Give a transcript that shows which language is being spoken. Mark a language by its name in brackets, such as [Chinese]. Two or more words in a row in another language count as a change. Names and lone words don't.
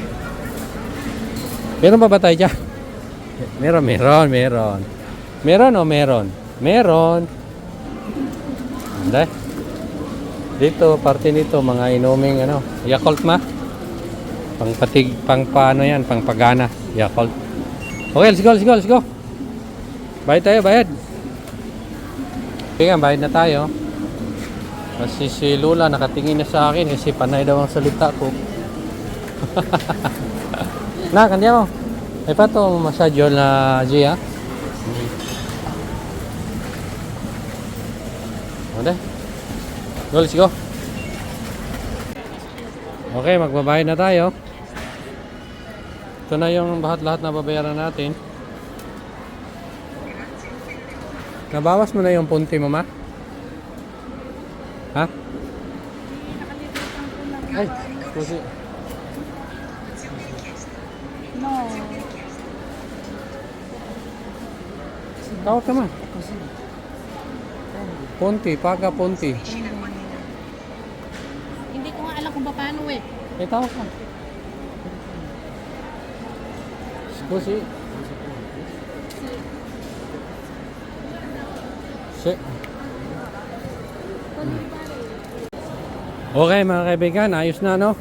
[Filipino] Meron pa ba tayo dyan? Meron. Meron o meron? Meron. Hindi. Dito, parte nito, mga inuming ano, Yakult ma. Pang paano yan, pang pagana, Yakult. [English] Okay, let's go. [Filipino] Bayad tayo, bayad. Okay nga, bayad na tayo. Kasi si Lula nakatingin na sa akin kasi panay daw ang salita ko. Na, kandiya mo. Ay pa ito, massage na Gia. Okay. [English] Go, let's go. [Filipino] Okay, magbabayad na tayo. Ito na yung lahat na babayaran natin. Nabawas mo na yung punti mo, ma? Ha? Ay, kasi... No. Tawag ka, ma. [Italian] Punti, paga punti. [Filipino] Hindi ko nga alam kung paano eh. Eh, tawag ka. Scusi. [Italian] Si. [Filipino] Okay mga kaibigan, ayos na no?